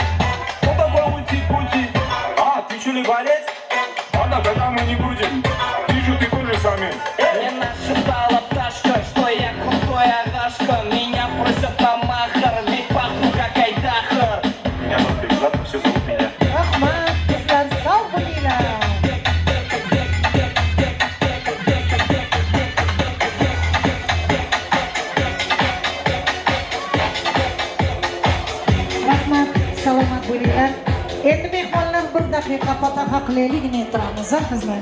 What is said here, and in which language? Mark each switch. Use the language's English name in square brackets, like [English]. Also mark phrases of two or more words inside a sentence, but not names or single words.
[Russian] Ну давай уйти. А, ты что ли валет? Ладно, тогда мы не будем. Вижу, ты тоже самец. Мне нашептала пташка, что я крутой агашка. Меня просят на махар, ведь пахну как айдаха. Меня зовут Бекзат, все зовут меня. [Uzbek] Rahmat, sizlar sog' bo'linglar. Rahmat, salomat bo'linglar. Endi mehmonlar bir daqiqa fotoqa qilaylikni turamiz, qizlar.